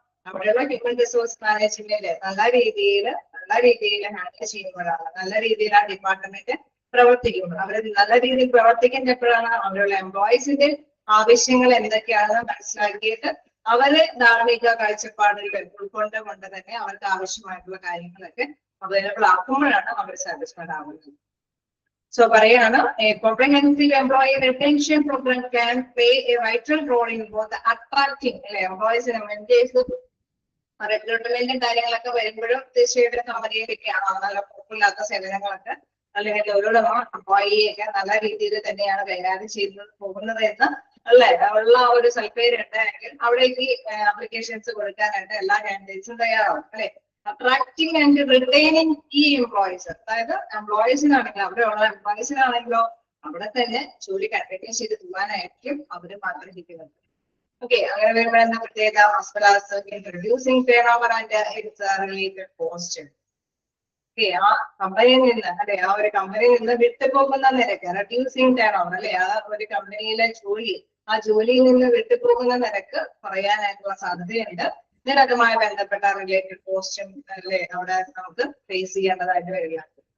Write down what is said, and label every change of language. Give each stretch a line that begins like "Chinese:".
Malayalam: അവിടെയുള്ള human resource management നല്ല രീതിയിൽ ഹാൻഡിൽ ചെയ്യുമ്പോഴാണ്, നല്ല രീതിയിൽ ആ ഡിപ്പാർട്ട്മെന്റ് പ്രവർത്തിക്കുമ്പോൾ. അവർ നല്ല രീതിയിൽ പ്രവർത്തിക്കുന്നത് എപ്പോഴാണ്? അവിടെയുള്ള എംപ്ലോയീസിന്റെ ആവശ്യങ്ങൾ എന്തൊക്കെയാണെന്ന് മനസ്സിലാക്കിയിട്ട് അവരെ ധാർമ്മിക കാഴ്ചപ്പാടുകൾ ഉൾക്കൊണ്ടുകൊണ്ട് തന്നെ അവർക്ക് ആവശ്യമായിട്ടുള്ള കാര്യങ്ങളൊക്കെ അവൈലബിൾ ആക്കുമ്പോഴാണ് അവർ സാറ്റിസ്ഫൈഡ് ആവുന്നത്.
English: So
Malayalam: പറയാണ്
English: a comprehensive employee retention program can play a vital role in both attracting employees and
Malayalam: റിക്രൂട്ട്മെന്റും കാര്യങ്ങളൊക്കെ വരുമ്പോഴും തീർച്ചയായിട്ടും കമ്പനിയിലേക്കാണോ നല്ല കുഴപ്പമില്ലാത്ത സേവനങ്ങളൊക്കെ അല്ലെങ്കിൽ തൊഴിലുടമ എംപ്ലോയിയൊക്കെ നല്ല രീതിയിൽ തന്നെയാണ് കൈകാര്യം ചെയ്ത് പോകുന്നത് എന്ന് അല്ലെ ഉള്ള ഒരു സൽപ്പേര് ഉണ്ടെങ്കിൽ അവിടേക്ക് ആപ്ലിക്കേഷൻസ് കൊടുക്കാനായിട്ട് എല്ലാ കാൻഡിഡേറ്റ്സും തയ്യാറാവും അല്ലെ.
English: attracting and retaining
Malayalam: ഈ എംപ്ലോയീസ്, അതായത് എംപ്ലോയീസിനാണെങ്കിലും അവിടെയുള്ള എംപ്ലോയീസിനാണെങ്കിലോ അവിടെ തന്നെ ജോലി കണ്ടിന്യൂ ചെയ്ത് പോകാനായിരിക്കും അവർ ആഗ്രഹിക്കുന്നത്. ഓക്കെ, അങ്ങനെ വരുമ്പോൾ എന്താ പ്രത്യേകത?
English: as well as introducing turnover and its related cost.
Malayalam: ആ കമ്പനിയിൽ നിന്ന് അല്ലെ ആ ഒരു കമ്പനിയിൽ നിന്ന് വിട്ടുപോകുന്ന നിരക്ക്, റെഡ്യൂസിങ് ടേൺഓവർ അല്ലെ, ആ ഒരു കമ്പനിയിലെ ജോലി ആ ജോലിയിൽ നിന്ന് വിട്ടുപോകുന്ന നിരക്ക് പറയാനായിട്ടുള്ള സാധ്യതയുണ്ട്. ഇതിനകമായി ബന്ധപ്പെട്ട റിലേറ്റഡ് കോസ്റ്റും അല്ലെ അവിടെ നമുക്ക് ഫേസ് ചെയ്യേണ്ടതായിട്ട് വരികയാണ്.